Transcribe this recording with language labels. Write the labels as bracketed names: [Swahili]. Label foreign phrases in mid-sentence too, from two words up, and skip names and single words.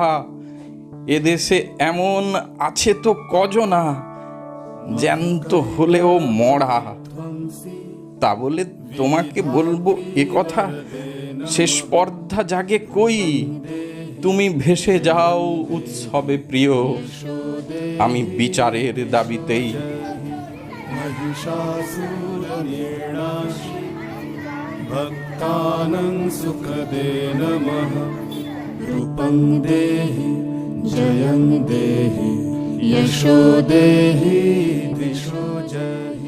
[Bangla] এদেশে এমন আছে তো কজনা, জ্যান্ত হলেও মরা। তা বলে তোমাকে বলবো এ কথা, সে স্পর্ধা জাগে কই। তুমি ভেসে যাও উৎসবে প্রিয়, আমি বিচারের দাবিতেই। [Sanskrit] भक्तानां सुखदे नमः। रूपं देहि जयं देहि यशो देहि दिशो जय।